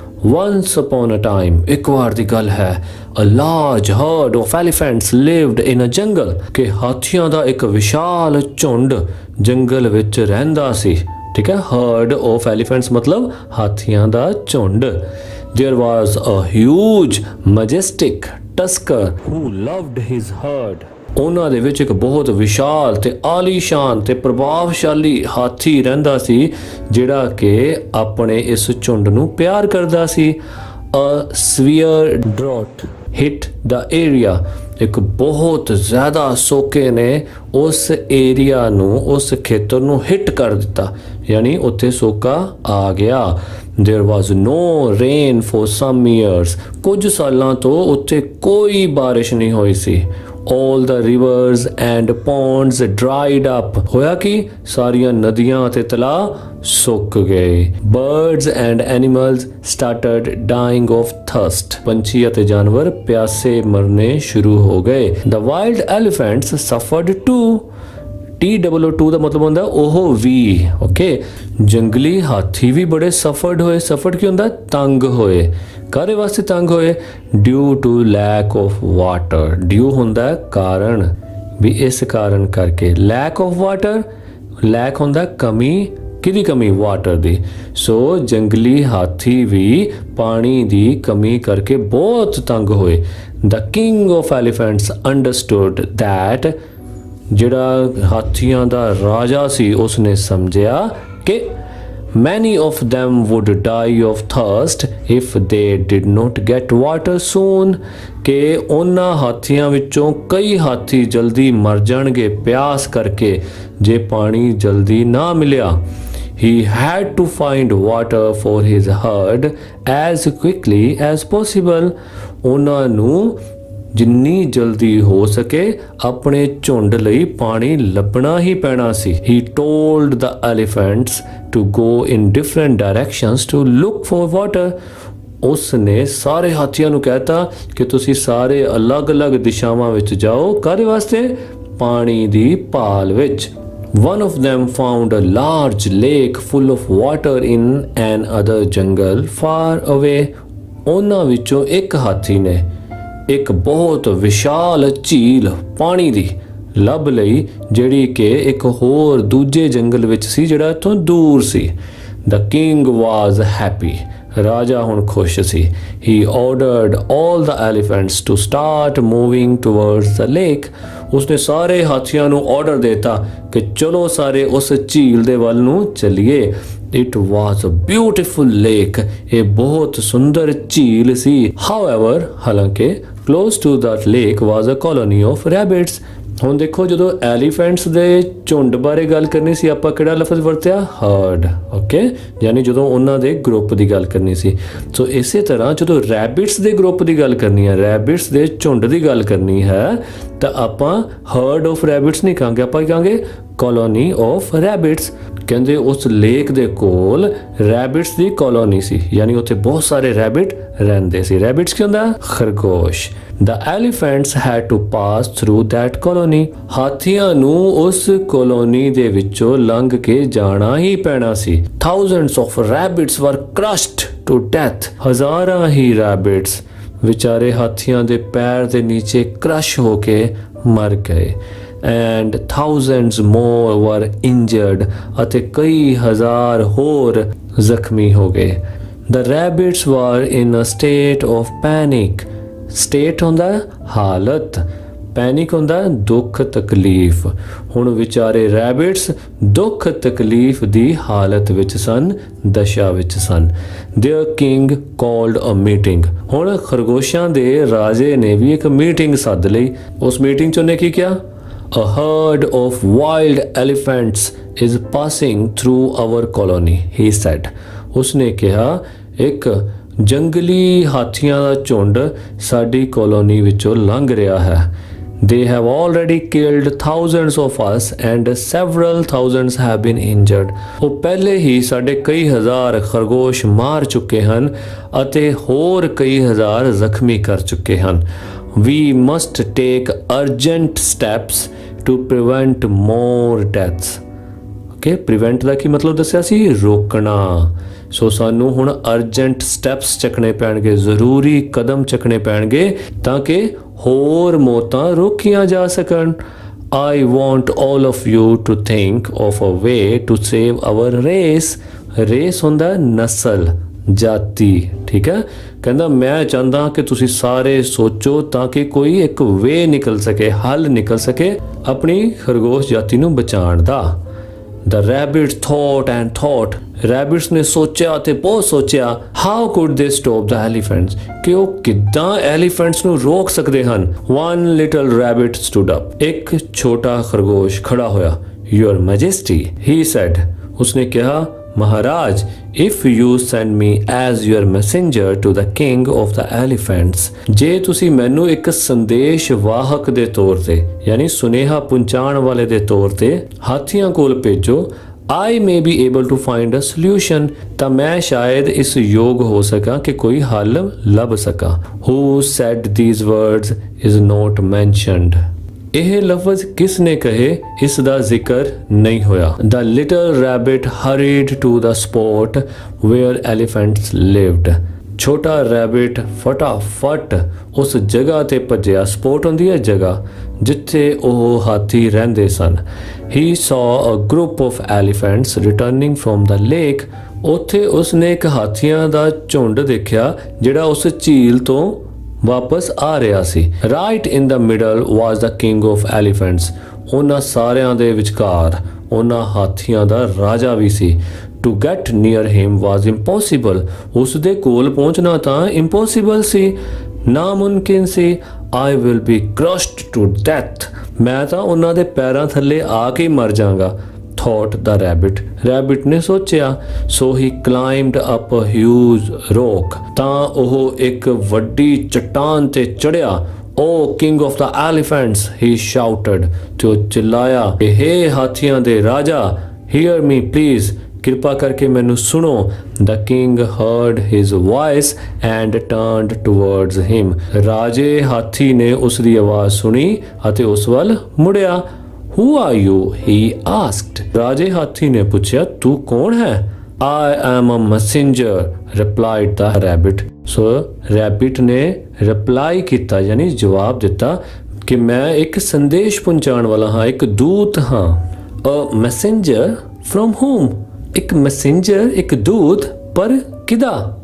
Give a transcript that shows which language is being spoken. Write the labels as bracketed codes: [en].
[en] Once upon a time, [pa] ਇੱਕ ਵਾਰ ਦੀ ਗੱਲ ਹੈ, [en] a large herd of elephants lived in a jungle, [pa] ਕਿ ਹਾਥੀਆਂ ਦਾ ਇੱਕ ਵਿਸ਼ਾਲ ਝੁੰਡ ਜੰਗਲ ਵਿੱਚ ਰਹਿੰਦਾ ਸੀ। ਠੀਕ ਹੈ, [en] herd of elephants [pa] ਮਤਲਬ ਹਾਥੀਆਂ ਦਾ ਝੁੰਡ। [en] There was a huge majestic tusker who loved his herd. [pa] ਉਹਨਾਂ ਦੇ ਵਿੱਚ ਇੱਕ ਬਹੁਤ ਵਿਸ਼ਾਲ ਤੇ ਆਲੀਸ਼ਾਨ ਤੇ ਪ੍ਰਭਾਵਸ਼ਾਲੀ ਹਾਥੀ ਰਹਿੰਦਾ ਸੀ ਜਿਹੜਾ ਕਿ ਆਪਣੇ ਇਸ ਝੁੰਡ ਨੂੰ ਪਿਆਰ ਕਰਦਾ ਸੀ। [en] A severe drought hit the area. [pa] ਇੱਕ ਬਹੁਤ ਜ਼ਿਆਦਾ ਸੋਕੇ ਨੇ ਉਸ ਏਰੀਆ ਨੂੰ, ਉਸ ਖੇਤਰ ਨੂੰ ਹਿੱਟ ਕਰ ਦਿੱਤਾ, ਯਾਨੀ ਉੱਥੇ ਸੋਕਾ ਆ ਗਿਆ। [en] There was no rain for some years. [pa] ਕੁਝ ਸਾਲਾਂ ਤੋਂ ਉੱਥੇ ਕੋਈ ਬਾਰਿਸ਼ ਨਹੀਂ ਹੋਈ ਸੀ। [en] All the rivers and ponds dried up. [pa] ਹੋਇਆ ਕਿ ਸਾਰੀਆਂ ਨਦੀਆਂ ਅਤੇ ਤਲਾਅ ਸੁੱਕ ਗਏ। [en] Birds and animals started dying of thirst. [pa] ਪੰਛੀ ਅਤੇ ਜਾਨਵਰ ਪਿਆਸੇ ਮਰਨੇ ਸ਼ੁਰੂ ਹੋ ਗਏ। [en] The wild elephants suffered too. [pa] TWO ਦਾ ਮਤਲਬ ਹੁੰਦਾ ਉਹ ਵੀ। ਓਕੇ, ਜੰਗਲੀ ਹਾਥੀ ਵੀ ਬੜੇ ਸਫਰਡ ਹੋਏ। ਸਫਰਡ ਕੀ ਹੁੰਦਾ? ਤੰਗ ਹੋਏ। ਕਾਹਦੇ ਵਾਸਤੇ ਤੰਗ ਹੋਏ? [en] Due to lack of water. [pa] ਡਿਊ ਹੁੰਦਾ ਕਾਰਨ, ਵੀ ਇਸ ਕਾਰਨ ਕਰਕੇ। [en] lack of water, [pa] ਲੈਕ ਹੁੰਦਾ ਕਮੀ। ਕਿਹਦੀ ਕਮੀ? ਵਾਟਰ ਦੀ। ਸੋ ਜੰਗਲੀ ਹਾਥੀ ਵੀ ਪਾਣੀ ਦੀ ਕਮੀ ਕਰਕੇ ਬਹੁਤ ਤੰਗ ਹੋਏ। [en] The king of elephants understood that. [pa] ਜਿਹੜਾ ਹਾਥੀਆਂ ਦਾ ਰਾਜਾ ਸੀ ਉਸਨੇ ਸਮਝਿਆ ਕਿ [en] many of them would die of thirst if they did not get water soon. [pa] ਕਿ ਉਹਨਾਂ ਹਾਥੀਆਂ ਵਿੱਚੋਂ ਕਈ ਹਾਥੀ ਜਲਦੀ ਮਰ ਜਾਣਗੇ ਪਿਆਸ ਕਰਕੇ ਜੇ ਪਾਣੀ ਜਲਦੀ ਨਾ ਮਿਲਿਆ। [en] He had to find water for his herd as quickly as possible. [pa] ਉਹਨਾਂ ਨੂੰ ਜਿੰਨੀ ਜਲਦੀ ਹੋ ਸਕੇ ਆਪਣੇ ਝੁੰਡ ਲਈ ਪਾਣੀ ਲੱਭਣਾ ਹੀ ਪੈਣਾ ਸੀ। [en] He told the elephants to go in different directions to look for water. [pa] ਉਸ ਨੇ ਸਾਰੇ ਹਾਥੀਆਂ ਨੂੰ ਕਹਿਤਾ ਕਿ ਤੁਸੀਂ ਸਾਰੇ ਅਲੱਗ-ਅਲੱਗ ਦਿਸ਼ਾਵਾਂ ਵਿੱਚ ਜਾਓ, ਕਾਹਦੇ ਵਾਸਤੇ? ਪਾਣੀ ਦੀ ਭਾਲ ਵਿੱਚ। [en] One of them found a large lake full of water in another jungle far away. [pa] ਉਹਨਾਂ ਵਿੱਚੋਂ ਇੱਕ ਹਾਥੀ ਨੇ ਇੱਕ ਬਹੁਤ ਵਿਸ਼ਾਲ ਝੀਲ ਪਾਣੀ ਦੀ ਲੱਭ ਲਈ, ਜਿਹੜੀ ਕਿ ਇੱਕ ਹੋਰ ਦੂਜੇ ਜੰਗਲ ਵਿੱਚ ਸੀ ਜਿਹੜਾ ਇੱਥੋਂ ਦੂਰ ਸੀ। [en] The king was happy. [pa] ਰਾਜਾ ਹੁਣ ਖੁਸ਼ ਸੀ। [en] He ordered all the elephants to start moving towards the lake. [pa] ਉਸਨੇ ਸਾਰੇ ਹਾਥੀਆਂ ਨੂੰ ਆਰਡਰ ਦਿੱਤਾ ਕਿ ਚਲੋ ਸਾਰੇ ਉਸ ਝੀਲ ਦੇ ਵੱਲ ਨੂੰ ਚੱਲੀਏ। [en] It was a beautiful lake. [pa] ਇਹ ਬਹੁਤ ਸੁੰਦਰ ਝੀਲ ਸੀ। [en] However, [pa] ਹਾਲਾਂਕਿ [en] close to that lake was a colony of rabbits. [pa] ਹੁਣ ਦੇਖੋ, ਜਦੋਂ ਐਲੀਫੈਂਟਸ ਦੇ ਝੁੰਡ ਬਾਰੇ ਗੱਲ ਕਰਨੀ ਸੀ ਆਪਾਂ ਕਿਹੜਾ ਲਫ਼ਜ਼ ਵਰਤਿਆ? ਹਰਡ। ਓਕੇ, ਯਾਨੀ ਜਦੋਂ ਉਹਨਾਂ ਦੇ ਗਰੁੱਪ ਦੀ ਗੱਲ ਕਰਨੀ ਸੀ। ਸੋ ਇਸੇ ਤਰ੍ਹਾਂ ਜਦੋਂ ਰੈਬਿਟਸ ਦੇ ਗਰੁੱਪ ਦੀ ਗੱਲ ਕਰਨੀ ਹੈ, ਰੈਬਿਟਸ ਦੇ ਝੁੰਡ ਦੀ ਗੱਲ ਕਰਨੀ ਹੈ, ਤਾਂ ਆਪਾਂ [en] herd of rabbits [pa] ਨਹੀਂ ਕਹਾਂਗੇ, ਆਪਾਂ ਕੀ ਕਹਾਂਗੇ? [en] Colony of rabbits. [pa] ਕਹਿੰਦੇ ਉਸ ਲੇਕ ਦੇ ਕੋਲ ਰੈਬਿਟਸ ਦੀ ਕਲੋਨੀ ਸੀ, ਯਾਨੀ ਉੱਥੇ ਬਹੁਤ ਸਾਰੇ ਰੈਬਿਟ ਰਹਿੰਦੇ ਸੀ। ਰੈਬਿਟਸ ਕੀ ਹੁੰਦਾ? ਖਰਗੋਸ਼। [en] The elephants had to pass through that colony. [pa] ਹਾਥੀਆਂ ਨੂੰ ਉਸ ਕਲੋਨੀ ਦੇ ਵਿੱਚੋਂ ਲੰਘ ਕੇ ਜਾਣਾ ਹੀ ਪੈਣਾ ਸੀ। [en] Thousands of rabbits were crushed to death. [pa] ਹਜ਼ਾਰਾਂ ਹੀ ਰੈਬਿਟਸ ਵਿਚਾਰੇ ਹਾਥੀਆਂ ਦੇ ਪੈਰ ਦੇ ਨੀਚੇ ਕ੍ਰਸ਼ ਹੋ ਕੇ ਮਰ ਗਏ। [en] And thousands more were injured. [pa] ਅਤੇ ਕਈ ਹਜ਼ਾਰ ਹੋਰ ਜ਼ਖਮੀ ਹੋ ਗਏ। [en] The rabbits were in a state of panic. [pa] State ਹੁੰਦਾ ਹਾਲਤ, ਪੈਨਿਕ ਹੁੰਦਾ ਦੁੱਖ ਤਕਲੀਫ। ਹੁਣ ਵਿਚਾਰੇ ਰੈਬਿਟਸ ਦੁੱਖ ਤਕਲੀਫ ਦੀ ਹਾਲਤ ਵਿੱਚ ਸਨ, ਦਸ਼ਾ ਵਿੱਚ ਸਨ। [en] Their king called a meeting. [pa] ਹੁਣ ਖਰਗੋਸ਼ਾਂ ਦੇ ਰਾਜੇ ਨੇ ਵੀ ਇੱਕ ਮੀਟਿੰਗ ਸੱਦ ਲਈ। ਉਸ ਮੀਟਿੰਗ 'ਚ ਉਹਨੇ ਕੀ ਕਿਹਾ? [en] A herd of wild elephants is passing through our colony, he said. [pa] ਉਸਨੇ ਕਿਹਾ ਇੱਕ ਜੰਗਲੀ ਹਾਥੀਆਂ ਦਾ ਝੁੰਡ ਸਾਡੀ ਕਲੋਨੀ ਵਿੱਚੋਂ ਲੰਘ ਰਿਹਾ ਹੈ। [en] They have already killed thousands of us and several thousands have been injured. [pa] ਉਹ ਪਹਿਲੇ ਹੀ ਸਾਡੇ ਕਈ ਹਜ਼ਾਰ ਖਰਗੋਸ਼ ਮਾਰ ਚੁੱਕੇ ਹਨ ਅਤੇ ਹੋਰ ਕਈ ਹਜ਼ਾਰ ਜ਼ਖਮੀ ਕਰ ਚੁੱਕੇ ਹਨ। [en] We must take urgent steps to prevent more deaths. Okay, prevent [pa] ਦਾ ਕੀ ਮਤਲਬ ਦੱਸਿਆ ਸੀ? ਰੋਕਣਾ। ਸੋ ਸਾਨੂੰ ਹੁਣ [en] urgent steps [pa] ਚੱਕਣੇ ਪੈਣਗੇ, ਜ਼ਰੂਰੀ ਕਦਮ ਚੱਕਣੇ ਪੈਣਗੇ ਤਾਂ ਕਿ ਹੋਰ ਮੌਤਾਂ ਰੋਕੀਆਂ ਜਾ ਸਕਣ। [en] I want all of you to think of a way to save our race. [pa] Race ਹੁੰਦਾ ਨਸਲ, ਜਾਤੀ, ਠੀਕ ਹੈ। ਕਹਿੰਦਾ ਮੈਂ ਚਾਹੁੰਦਾ ਕਿ ਤੁਸੀਂ ਸਾਰੇ ਸੋਚੋ ਤਾਂ ਕਿ ਕੋਈ ਇੱਕ ਵੇ ਨਿਕਲ ਸਕੇ, ਹੱਲ ਨਿਕਲ ਸਕੇ ਆਪਣੀ ਖਰਗੋਸ਼ ਜਾਤੀ ਨੂੰ ਬਚਾਉਣ ਦਾ। [en] The rabbits thought and thought. [pa] Rabbits ਨੇ ਸੋਚਿਆ ਤੇ ਬਹੁਤ ਸੋਚਿਆ। [en] How could they stop the elephants? [pa] ਕਿ ਉਹ ਕਿੱਦਾਂ elephants ਨੂੰ ਰੋਕ ਸਕਦੇ ਹਨ? [en] One little rabbit stood up. [pa] ਇੱਕ ਛੋਟਾ ਖਰਗੋਸ਼ ਖੜਾ ਹੋਇਆ। [en] Your Majesty, he said. [pa] ਉਸਨੇ ਕਿਹਾ, ਮਹਾਰਾਜ, [en] if you send me as your messenger to the king of the elephants, [pa] ਜੇ ਤੁਸੀਂ ਮੈਨੂੰ ਇੱਕ ਸੰਦੇਸ਼ ਵਾਹਕ ਦੇ ਤੌਰ ਤੇ ਯਾਨੀ ਸੁਨੇਹਾ ਪਹੁੰਚਾਉਣ ਵਾਲੇ ਦੇ ਤੌਰ ਤੇ ਹਾਥੀਆਂ ਕੋਲ ਭੇਜੋ, [en] I may be able to find a solution, [pa] ਤਾਂ ਮੈਂ ਸ਼ਾਇਦ ਇਸ ਯੋਗ ਹੋ ਸਕਾਂ ਕਿ ਕੋਈ ਹੱਲ ਲੱਭ ਸਕਾਂ। [en] Who said these words is not mentioned. [pa] ਇਹ ਲਫ਼ਜ਼ ਕਿਸ ਨੇ ਕਹੇ ਇਸ ਦਾ ਜ਼ਿਕਰ ਨਹੀਂ ਹੋਇਆ। [en] The little rabbit hurried to the spot where elephants lived. [pa] ਛੋਟਾ ਰੈਬਿਟ ਫਟਾਫਟ ਉਸ ਜਗ੍ਹਾ ਤੇ ਭੱਜਿਆ। ਸਪੋਟ ਹੁੰਦੀ ਹੈ ਜਗ੍ਹਾ ਜਿੱਥੇ ਉਹ ਹਾਥੀ ਰਹਿੰਦੇ ਸਨ। [en] He saw a group of elephants returning from the lake. [pa] ਉੱਥੇ ਉਸਨੇ ਇੱਕ ਹਾਥੀਆਂ ਦਾ ਝੁੰਡ ਦੇਖਿਆ ਜਿਹੜਾ ਉਸ ਝੀਲ ਤੋਂ ਵਾਪਸ ਆ ਰਿਹਾ ਸੀ। [en] Right in the middle was the king of elephants. [pa] ਉਹਨਾਂ ਸਾਰਿਆਂ ਦੇ ਵਿਚਕਾਰ ਉਹਨਾਂ ਹਾਥੀਆਂ ਦਾ ਰਾਜਾ ਵੀ ਸੀ। [en] To get near him was impossible. [pa] ਉਸ ਦੇ ਕੋਲ ਪਹੁੰਚਣਾ ਤਾਂ impossible ਸੀ, ਨਾਮੁਮਕਿਨ ਸੀ। [en] I will be crushed to death. [pa] ਮੈਂ ਤਾਂ ਉਹਨਾਂ ਦੇ ਪੈਰਾਂ ਥੱਲੇ ਆ ਕੇ ਮਰ ਜਾਵਾਂਗਾ। [en] thought the rabbit. [pa] Rabbit ਨੇ ਸੋਚਿਆ। [en] So he climbed up a huge rock. [pa] ਤਾਂ ਉਹ ਇੱਕ ਵੱਡੀ ਚਟਾਨ ਤੇ ਚੜਿਆ। [en] O king of the elephants he shouted, [pa] ਤੇ ਉਹ ਚਿल्लाया ਕਿ ਹੇ ਹਾਥੀਆਂ ਦੇ ਰਾਜਾ, [en] hear me please, [pa] ਕਿਰਪਾ ਕਰਕੇ ਮੈਨੂੰ ਸੁਣੋ। [en] the king heard his voice and turned towards him, [pa] ਰਾਜੇ ਹਾਥੀ ਨੇ ਉਸ ਦੀ ਆਵਾਜ਼ ਸੁਣੀ ਅਤੇ ਉਸ ਵੱਲ ਮੁੜਿਆ। [en] Who are you? he asked. [pa] ਰਾਜੇ ਹਾਥੀ ਨੇ ਪੁੱਛਿਆ, ਤੂੰ ਕੌਣ ਹੈ? [en] I am a messenger, replied the rabbit. [pa] So rabbit ਨੇ reply ਕੀਤਾ, ਯਾਨੀ ਜਵਾਬ ਦਿੱਤਾ ਕਿ ਮੈਂ ਇੱਕ ਸੰਦੇਸ਼ ਪਹੁੰਚਾਉਣ ਵਾਲਾ ਹਾਂ, ਇੱਕ ਦੂਤ ਹਾਂ। [en] A messenger from whom? [pa] ਇੱਕ messenger, ਇੱਕ ਦੂਤ, ਪਰ ਕਿਦਾ?